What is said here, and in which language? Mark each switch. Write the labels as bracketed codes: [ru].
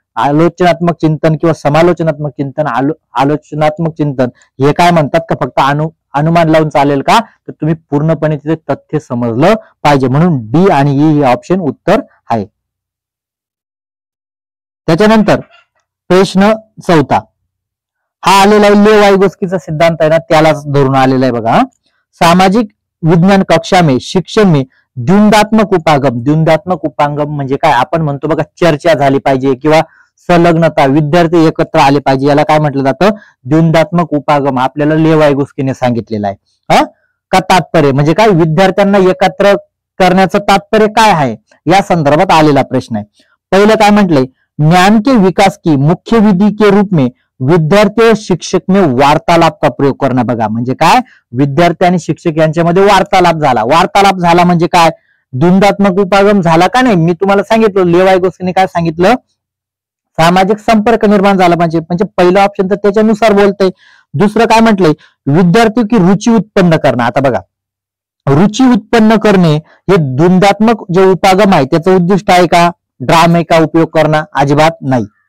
[mr] आलोचनात्मक चिंतन किंवा समालोचनात्मक चिंतन, आलोचनात्मक चिंतन हे काय म्हणतात का फक्त अनुमान लावून चालेल का, तर तुम्ही पूर्णपणे तिथे तथ्य समजलं पाहिजे. म्हणून डी आणि ई हे ऑप्शन उत्तर आहे. त्याच्यानंतर प्रश्न 4 हा आलेला आहे लेव वाइगोस्कीचा सिद्धांत आहे ना, त्यालाच धरून आलेला आहे बघा. [hi] सामाजिक विज्ञान कक्षा में शिक्षण में द्वंद्वात्मक उपागम. [mr] द्वंद्वात्मक उपागम म्हणजे काय, आपण म्हणतो बघा चर्चा झाली पाहिजे किंवा संलग्नता, विद्यार्थी एकत्र आले पाहिजे, याला काय म्हटलं जातं, द्वंद्वात्मक उपागम. आपल्याला लेव वाइगोस्कीने सांगितलेलं आहे. का तात्पर्य म्हणजे काय, विद्यार्थ्यांना एकत्र करण्याचं तात्पर्य काय आहे, या संदर्भात आलेला प्रश्न आहे. पहिलं काय म्हटलंय, [hi] ज्ञान के विकास की मुख्य विधि के रूप में विद्यार्थी और शिक्षक में वार्तालाप का प्रयोग करना. [mr] बघा म्हणजे काय, विद्यार्थी आणि शिक्षक यांच्यामध्ये वार्तालाप झाला. वार्तालाप झाला म्हणजे काय, द्वंद्वात्मक उपागम झाला का नाही. मी तुम्हाला सांगितलं लेव वाइगोस्कीने काय सांगितलं, सामाजिक संपर्क निर्माण झाला पाहिजे, म्हणजे पहिलं ऑप्शन तर त्याच्यानुसार बोलतंय. दुसरं काय म्हटलंय, [hi] विद्यार्थी की रुची [mr] उत्पन्न करणं. आता बघा, रुची उत्पन्न करणे हे द्वंद्वात्मक जे उपागम आहे त्याचं उद्दिष्ट आहे का, [hi] ड्रामे का उपयोग [mr] करणं, अजिबात नाही.